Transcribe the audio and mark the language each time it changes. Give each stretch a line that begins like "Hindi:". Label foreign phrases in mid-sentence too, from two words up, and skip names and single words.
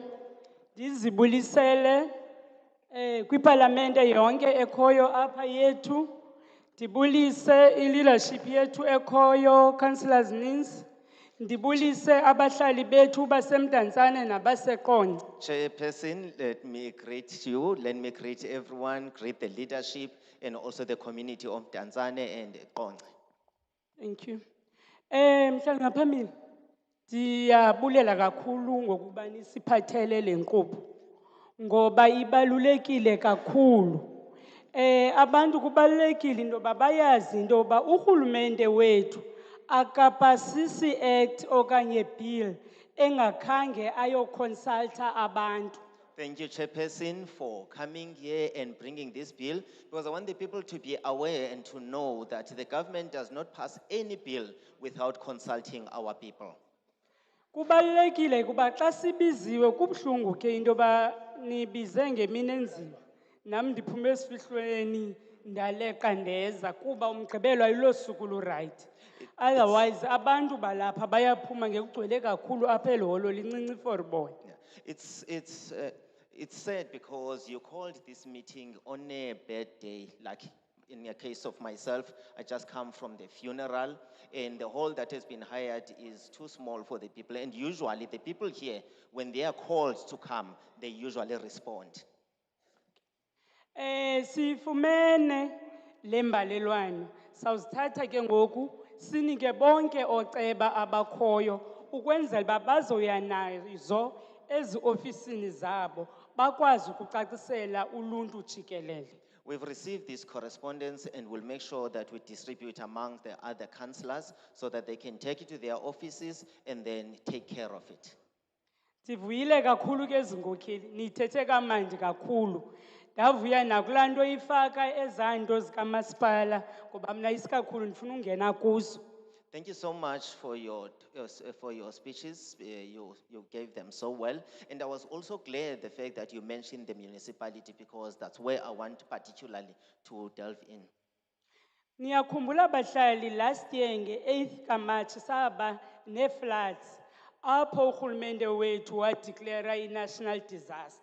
Xhosa: ndizibulisele kwipalamente yonke ekhoyo apha yethu ndibulise i-leadership yethu ekhoyo councillors nins ndibulise abahlali bethu basemdantsane nabaseqonce.
English: Chairperson, let me greet you. Let me greet everyone, greet the leadership and also the community of Mdantsane and Qonce. Thank you.
Xhosa: Mhlali ngaphambili ndiyabulela kakhulu ngokuba nisiphathele le nkqubo ngoba ibalulekile kakhulu. Abantu kubalulekile into yoba bayazi into yoba urhulumente wethu akapasisi act okanye bill engakhange ayokonsulta abantu.
English: Thank you, Chairperson, for coming here and bringing this bill, because I want the people to be aware and to know that the government does not pass any bill without consulting our people.
Xhosa: Kubalulekile kuba xa sibiziwe kubuhlungu ke into yoba nibize ngemini enzima. Nam ndiphume esifihlweni ndaleqa ndeza kuba umgqibelo ayilo suku lu-right. Otherwise abantu balapha bayaphuma ngekugcwele kakhulu apha eliholo lincinci for bona.
English: It's sad because you called this meeting on a bad day, like in a case of myself, I just come from the funeral, and the hall that has been hired is too small for the people. And usually the people here, when they are called to come, they usually respond.
Xhosa: Sifumene lembalelwano sawuzithatha ke ngoku sinike bonke oceba abakhoyo ukwenzela uba bazoya nazo ezi ofisini zabo bakwazi ukucacisela uluntu jikelele.
English: We've received this correspondence and we'll make sure that we distribute among the other councillors so that they can take it to their offices and then take care of it.
Xhosa: Sivuyile kakhulu ke zinkokheli nithethe kamandi kakhulu. Ndavuya nakulaa nto ifaka ezanto zikamasipala ngoba mna isikakhulu ndifuna ungena kuzo.
English: Thank you so much for your speeches. You gave them so well. And I was also glad the fact that you mentioned the municipality because that's where I want particularly to delve in.
Xhosa: Niyakhumbula bahlali
English: last year
Xhosa: nge-8th kaMarch saba ne-floods apho urhulumente wethu wadeclara i-
English: national disaster.